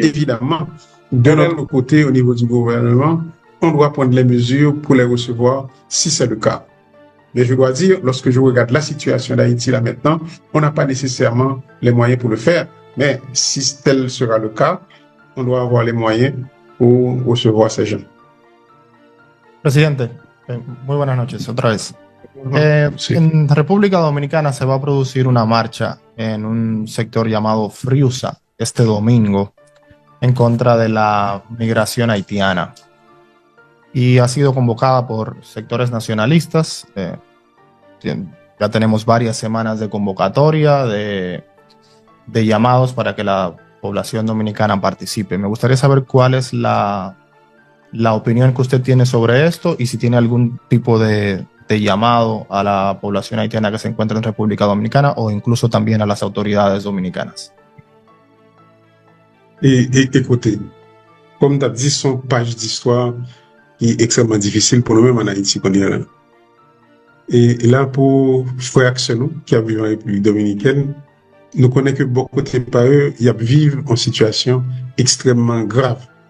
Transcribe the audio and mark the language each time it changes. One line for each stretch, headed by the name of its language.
French: Évidemment, de notre côté, au niveau du gouvernement, on doit prendre les mesures pour les recevoir si c'est le cas. Mais je dois dire, lorsque je regarde la situation d'Haïti là maintenant, on n'a pas nécessairement les moyens pour le faire. Mais si tel sera le cas, on doit avoir les moyens pour recevoir ces gens.
Spanish: Presidente, muy buenas noches otra vez. Sí. En República Dominicana se va a producir una marcha en un sector llamado Friusa este domingo en contra de la migración haitiana. Y ha sido convocada por sectores nacionalistas. Ya tenemos varias semanas de convocatoria, de llamados para que la población dominicana participe. Me gustaría saber cuál es la opinión que usted tiene sobre esto y si tiene algún tipo de llamado a la población haitiana que se encuentra en República Dominicana o incluso también a las autoridades dominicanas.
French: Écoutez, comme tu as dit, son page d'histoire qui est extrêmement difficile pour nous-mêmes en Haïti qu'on est là. Et là, pour frère Axenou, qui a vécu en République dominicaine, nous connaissons que beaucoup de par eux, ils vivent en situation extrêmement grave.